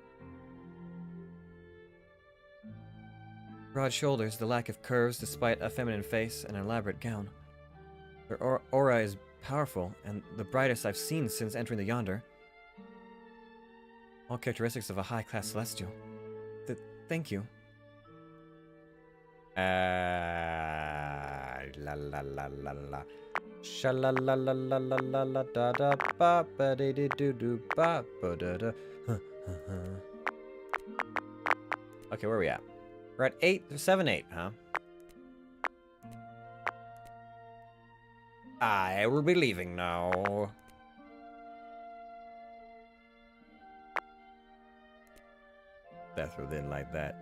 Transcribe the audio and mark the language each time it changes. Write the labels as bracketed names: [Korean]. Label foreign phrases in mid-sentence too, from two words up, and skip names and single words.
[English] Broad shoulders, the lack of curves despite a feminine face and an elaborate gown. Their aura is powerful, and the brightest I've seen since entering the Yonder. All characteristics of a high-class celestial. Thank you. La la la la la. Sha la la la la la la la da da ba ba de de do do ba ba da da. Okay, where are we at? We're at 7, 8, huh? I will be leaving now. Dethiral didn't like that.